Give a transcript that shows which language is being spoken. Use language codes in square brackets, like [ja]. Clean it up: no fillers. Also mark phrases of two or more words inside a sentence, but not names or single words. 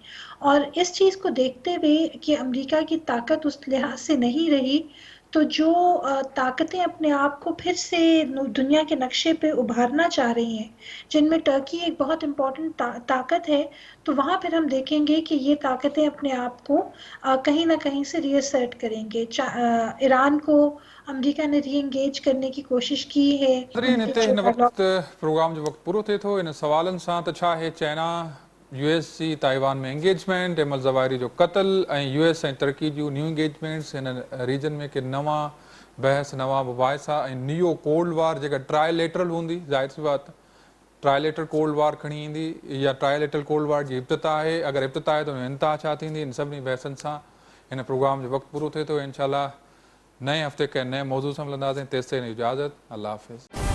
[ur] اور اس چیز کو دیکھتے ہوئے کہ امریکہ کی طاقت اس لحاظ سے نہیں رہی، تو جو طاقتیں اپنے آپ کو پھر سے دنیا کے نقشے پہ ابھارنا چاہ رہی ہیں، جن میں ٹرکی ایک بہت امپورٹنٹ طاقت ہے، تو وہاں پھر ہم دیکھیں گے کہ یہ طاقتیں اپنے آپ کو کہیں نہ کہیں سے ری ایسرٹ کریں گے. ایران کو امریکہ نے [en] re engage [ur] کرنے کی کوشش کی ہے. ان کے جو [sd] हिन वक्त प्रोग्राम जो वक्त पूरो थिए थो, इन सवालनि सां त छा आहे चाइना यूएस जी ताइवान में एंगेजमेंट, अहमद ज़वाहिरी जो क़त्ल ऐं यूएस ऐं टर्की जूं [en] new engagements [sd] हिन रीजन में कि नवां बहस नवां मुबाहिसा ऐं नियो [en] cold war [sd] जेका ट्रायलेटरल हूंदी, [ur] ظاہر سی بات [en] trilateral cold war [sd] खणी ईंदी, या [en] trilateral cold war [sd] जी इब्तिदा आहे, अगरि इब्तिदा आहे त इंतहा छा थींदी, इन सभिनी बहसनि सां इन प्रोग्राम जो वक्त पूरो थे तो इंशाल्लाह [ur] نئے ہفتے کے نئے موضوع سے [sd] मिलंदासीं। तेसिताईं इजाज़त, अल्लाह हाफ़िज़।